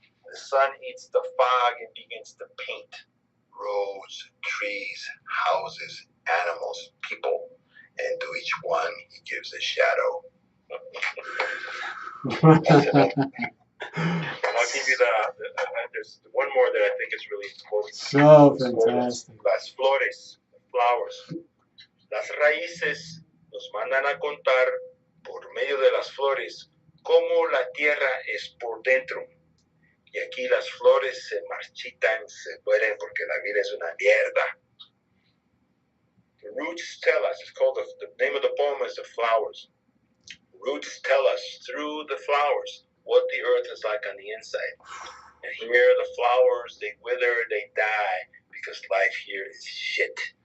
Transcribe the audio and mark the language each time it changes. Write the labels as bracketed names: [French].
[English] The sun eats the fog and begins to paint roads, trees, houses, animals, people, and to each one he gives a shadow. I'll give you there's one more that I think is really important. So fantastic. [Spanish] Las flores, flowers. Las raíces nos mandan a contar por medio de las flores cómo la tierra es por dentro. Y aquí las flores se marchitan, se mueren porque la vida es una mierda. [English] The roots tell us, it's called, the name of the poem is The Flowers. Roots tell us through the flowers what the earth is like on the inside. And here the flowers, they wither, they die, because life here is shit.